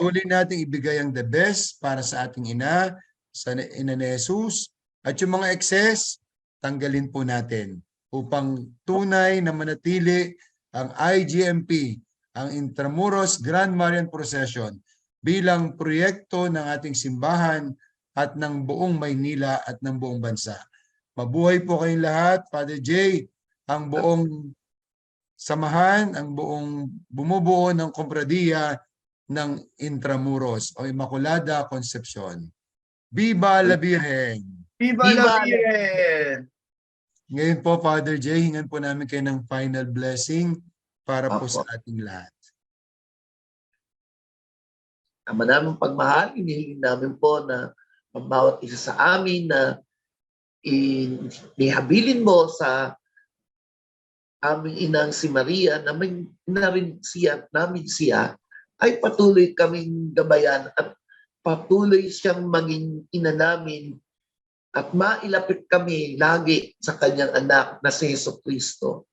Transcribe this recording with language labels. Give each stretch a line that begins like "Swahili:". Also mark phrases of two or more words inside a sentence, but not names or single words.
Filipino: Tuloy nating ibigay ang
English: the best
Filipino: para sa ating ina, sa ina ni Jesus, at yung mga excess, tanggalin po natin upang tunay na manatili ang IGMP, ang Intramuros Grand Marian Procession, bilang proyekto ng ating simbahan at ng buong Maynila at ng buong bansa. Mabuhay po kayong lahat, Father Jay, ang buong samahan, ang buong bumubuo ng kompradiya ng Intramuros o Immaculada Concepcion.
Spanish: Viva la Virgen! Viva la Virgen!
Filipino: Ngayon po, Father Jay, hingan po namin kayo ng
English: final blessing
Filipino: para po Opo. sa ating lahat. Ama naming pagmahal, inihiling namin po na ang bawat isa sa amin na ihabilin mo sa aming inang si Maria na may na rin siya, namin siya, ay patuloy kaming gabayan at patuloy siyang maging ina namin at mailapit kami lagi sa kanyang anak na si Jesucristo.